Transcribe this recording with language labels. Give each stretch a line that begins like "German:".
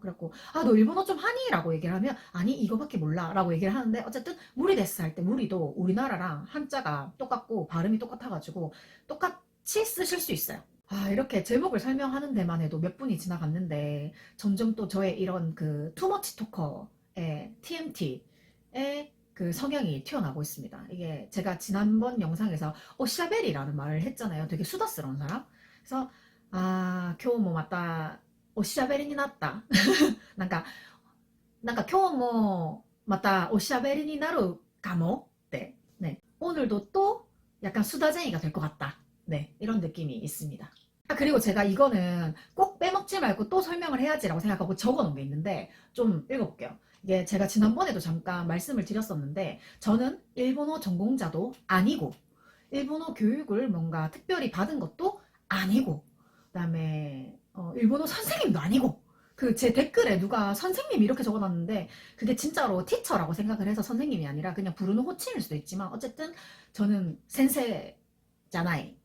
Korean: 그래갖고 너 일본어 좀 하니? 라고 얘기를 하면 아니 이거밖에 몰라 라고 얘기를 하는데, 어쨌든 무리데스 할 때 무리도 우리나라랑 한자가 똑같고 발음이 똑같아가지고 같이 쓰실 수 있어요. 아, 이렇게 제목을 설명하는 데만 해도 몇 분이 지나갔는데 점점 또 저의 이런 그 투머치 토커의 TMT의 그 성향이 튀어나오고 있습니다. 이게 제가 지난번 영상에서 오샤베리라는 말을 했잖아요. 되게 수다스러운 사람. 그래서 아,
Japanese: 今日もまたおしゃべりになった。なんか、今日もまたおしゃべりになるかもって.
Korean: 네. 오늘도 또 약간 수다쟁이가 될 것 같다. 네. 이런 느낌이 있습니다. 아, 그리고 제가 이거는 꼭 빼먹지 말고 또 설명을 해야지라고 생각하고 적어 놓은 게 있는데 좀 읽어볼게요. 이게 제가 지난번에도 잠깐 말씀을 드렸었는데 저는 일본어 전공자도 아니고 일본어 교육을 뭔가 특별히 받은 것도 아니고 그다음에 일본어 선생님도 아니고 그 제 댓글에 누가 선생님 이렇게 적어놨는데 그게 진짜로 티처라고 생각을 해서 선생님이 아니라 그냥 부르는 호칭일 수도 있지만 어쨌든 저는 센세잖아요.